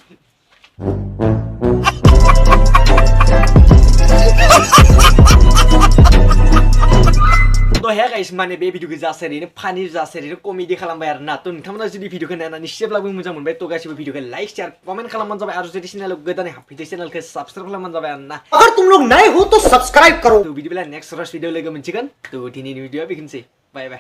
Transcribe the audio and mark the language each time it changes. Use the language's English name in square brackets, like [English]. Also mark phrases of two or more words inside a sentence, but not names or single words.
[Bodo] तो हे गाइस माने बे भिडियोखौ जासेरैनो फानि जासेरैनो कमेडि खालामबाय आरो ना तो नोंथांमोना जुदि भिडियोखौ नायनानै एसेब्लाबो मोजां मोनबाय तो गासिबो भिडियोखौ [English] like share comment [Bodo] खालामबानो जाबाय आरो जुदि चेनेलाव गोदानै हाबफैदो चेनेलखौ सब्सक्राइब खालामबानो जाबाय आरो ना [Hindi] अगर तुम लोग नए हो तो सब्सक्राइब करो [Bodo] तो बिदिब्ला नेक्स्ट रस भिडियो लोगो मोनसिगोन तो दिनैनि भिडियोआ बेखिनिसै [English] bye bye